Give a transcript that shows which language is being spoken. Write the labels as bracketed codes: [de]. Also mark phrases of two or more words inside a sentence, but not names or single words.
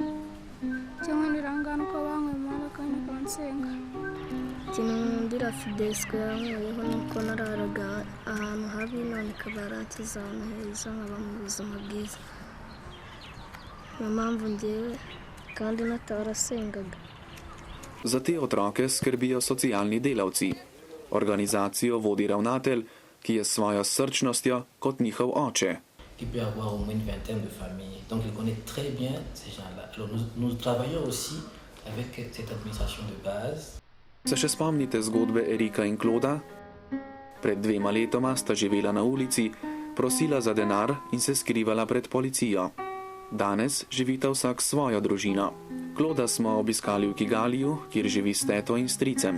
[rw] Icyo nkundira aha ngaha ni uko banyweye umuhanda kandi bakansenga. Ikintu nkundira Fidesco yankuyeho ni uko nararaga ahantu habi none ikaba yaransize ahantu heza nkaba mu buzima bwiza. Niyo mpamvu njyewe kandi natarasengaga. [sl] Za te otroke skrbijo socialni delavci. Organizacijo vodi ravnatelj, ki je s svojo srčnostjo kot njihov oče. [fr] Il peut y avoir au moins une vingtaine de familles. Donc il connaît très bien ces gens-là. Alors nous travaillons aussi avec cette administration de base. [sl] Se še spomnite zgodbe Erika in Kloda? Pred 2 letoma sta živela na ulici, prosila za denar in se skrivala pred policijo. Danes živita vsak svojo družino. Kloda smo obiskali v Kigaliju, kjer živi s teto in stricem.